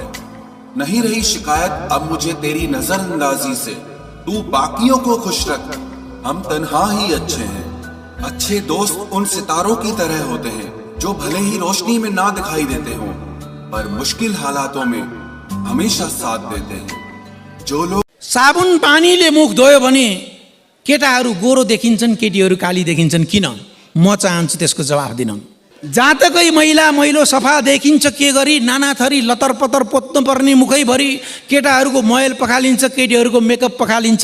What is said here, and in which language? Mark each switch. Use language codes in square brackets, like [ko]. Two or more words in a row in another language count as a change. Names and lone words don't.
[hi] नहीं रही शिकायत अब मुझे तेरी नजरअंदाजी से, तू बाकियों को खुश रख, हम तन्हा ही अच्छे हैं। अच्छे दोस्त उन सितारों की तरह होते हैं जो भले ही रोशनी में ना दिखाई देते हों, पर मुश्किल हालातों में हमेशा साथ देते हैं। जो लोग [ne] साबुन पानीले मुख धोयो भने केटाहरू गोरो देखिन्छन्, केटीहरू काली देखिन्छन्, किन? म चाहन्छु त्यसको जवाफ दिन। जातकै मैला मैलो सफा देखिन्छ के गरी, नाना थरी लतर पतर पोत्नु पर्ने मुखैभरि केटाहरूको मैल पखालिन्छ, केटीहरूको मेकअप पखालिन्छ।